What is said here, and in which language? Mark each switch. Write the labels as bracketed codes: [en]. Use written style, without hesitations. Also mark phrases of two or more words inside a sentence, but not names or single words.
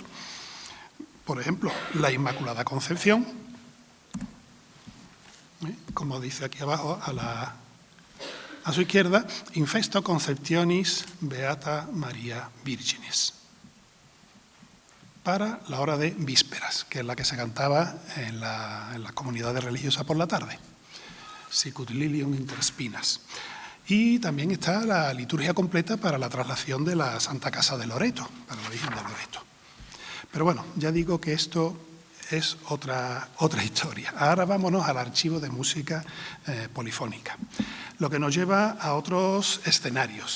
[es] Por ejemplo, la Inmaculada Concepción, como dice aquí abajo a su izquierda, [la] Infesto Conceptionis Beata Maria Virginis, [es] para la hora de vísperas, que es la que se cantaba en las comunidades religiosas por la tarde. [la] Sicut lilium inter spinas. [es] Y también está la liturgia completa para la traslación de la Santa Casa de Loreto, para la Virgen de Loreto. Pero bueno, ya digo que esto es otra historia. Ahora vámonos al archivo de música polifónica, lo que nos lleva a otros escenarios.